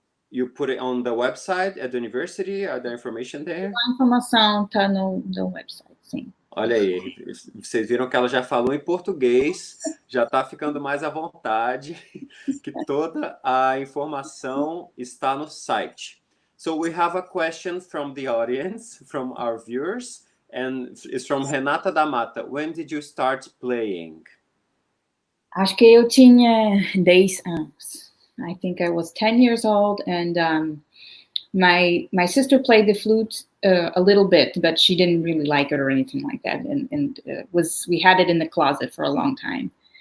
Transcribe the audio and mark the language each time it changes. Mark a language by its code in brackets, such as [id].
[en] You put it on the website at the university? Are there information there? [pt] A informação está no website, sim. Olha aí, vocês viram que ela já falou em português, já está ficando mais à vontade, que toda a informação está no site. [en] So we have a question from the audience, from our viewers, and it's from Renata da Mata. When did you start playing? [pt] Acho que eu tinha 10 anos. [en] I think I was 10 years old, and my sister played the flute a little bit, but she didn't really like it or anything like that, and we had it in the closet for a long time.